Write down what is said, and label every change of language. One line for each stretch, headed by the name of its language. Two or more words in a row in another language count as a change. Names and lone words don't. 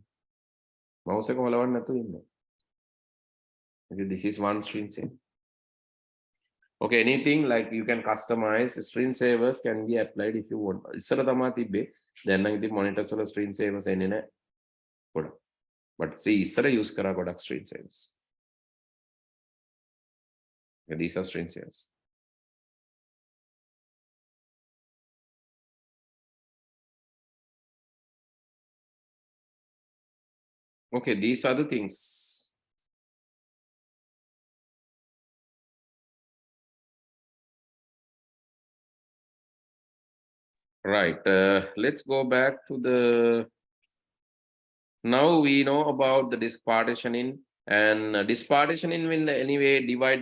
Sinhala: mouse එක හොලවන්න නැතුව ඉන්න
English: okay this is one screen save okay anything like you can customize screen savers can be applied if you want
Sinhala: ඉස්සර තමයි තිබ්බේ දැන් නම් ඉතින් monitors වල screen savers එන්නේ නැහැ පොඩක්
English: but see
Sinhala: ඉස්සර use කරා ගොඩක්
English: screen savers okay, these are screen savers okay these are the things right let's go back to the now we know about the disk partitioning and disk partitioning will anyway divide